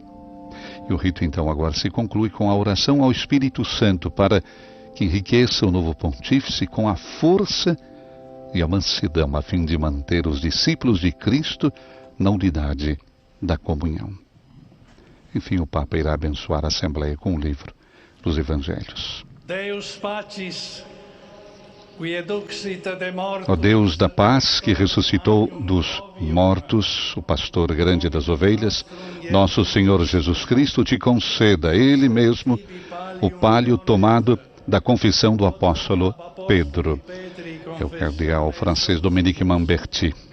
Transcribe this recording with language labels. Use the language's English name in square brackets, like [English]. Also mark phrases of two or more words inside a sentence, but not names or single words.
[Portuguese] E o rito então agora se conclui com a oração ao Espírito Santo para que enriqueça o novo pontífice com a força e a mansidão a fim de manter os discípulos de Cristo na unidade da comunhão. Enfim, o Papa irá abençoar a Assembleia com o livro dos Evangelhos. [Latin] Deus Pacis, qui eduxit de mortuis, [Portuguese] Ó Deus da paz, que ressuscitou dos mortos, o pastor grande das ovelhas, nosso Senhor Jesus Cristo te conceda, Ele mesmo, o palio tomado da confissão do apóstolo Pedro. É o cardeal francês Dominique Mamberti.